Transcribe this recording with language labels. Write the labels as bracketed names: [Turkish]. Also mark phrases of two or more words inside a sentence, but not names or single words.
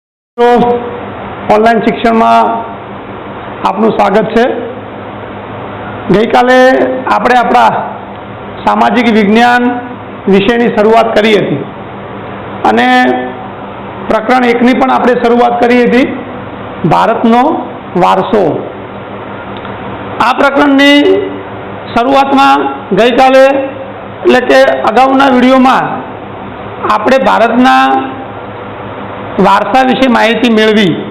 [Hindi] तो ऑनलाइन शिक्षण में आपनु स्वागत है। [Gujarati] ગઈ કાલે આપણે આપણા સામાજિક વિજ્ઞાન વિષયની શરૂઆત કરી હતી અને પ્રકરણ 1 ની પણ આપણે શરૂઆત કરી હતી, ભારતનો વારસો। આ પ્રકરણની શરૂઆતમાં ગઈ કાલે એટલે કે અગાઉના વિડિયોમાં આપણે ભારતના વારસા વિશે માહિતી મેળવી।